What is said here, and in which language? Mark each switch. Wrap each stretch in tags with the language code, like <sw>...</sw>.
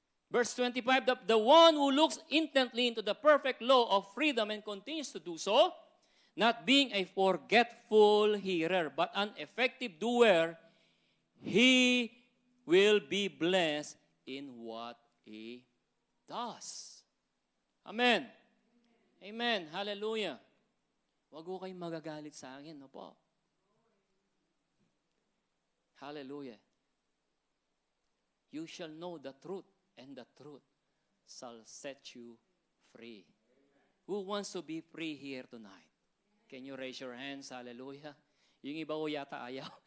<en>Verse 25, the one who looks intently into the perfect law of freedom and continues to do so, not being a forgetful hearer, but an effective doer, he will be blessed in what he does. Amen. Amen. Hallelujah.</en> <tl>Huwag ko kayong magagalit sa akin, no po? Hallelujah.</tl> <en>You shall know the truth, and the truth shall set you free. Who wants to be free here tonight? Can you raise your hands?</en> <tl>Hallelujah. Yung iba ko yata ayaw.</tl>